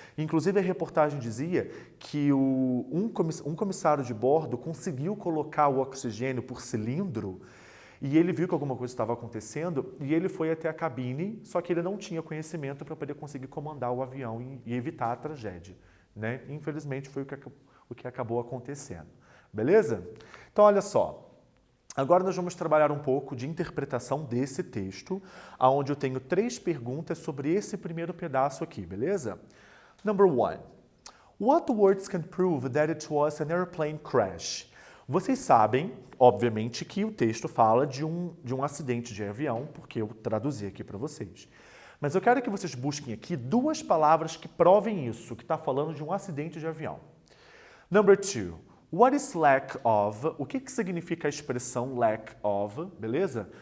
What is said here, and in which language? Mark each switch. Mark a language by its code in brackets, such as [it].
[pt] Inclusive, a reportagem dizia que um comissário de bordo conseguiu colocar o oxigênio por cilindro e ele viu que alguma coisa estava acontecendo e ele foi até a cabine, só que ele não tinha conhecimento para poder conseguir comandar o avião e evitar a tragédia, né? Infelizmente, foi o que acabou acontecendo. Beleza? Então, olha só. Agora nós vamos trabalhar um pouco de interpretação desse texto, onde eu tenho 3 perguntas sobre esse primeiro pedaço aqui, beleza? [en] Number 1. What words can prove that it was an airplane crash? [pt] Vocês sabem, obviamente, que o texto fala de um acidente de avião, porque eu traduzi aqui para vocês. Mas eu quero que vocês busquem aqui 2 palavras que provem isso, que está falando de um acidente de avião. [en] Number 2. What is lack of? [pt] O que significa a expressão lack of? Beleza?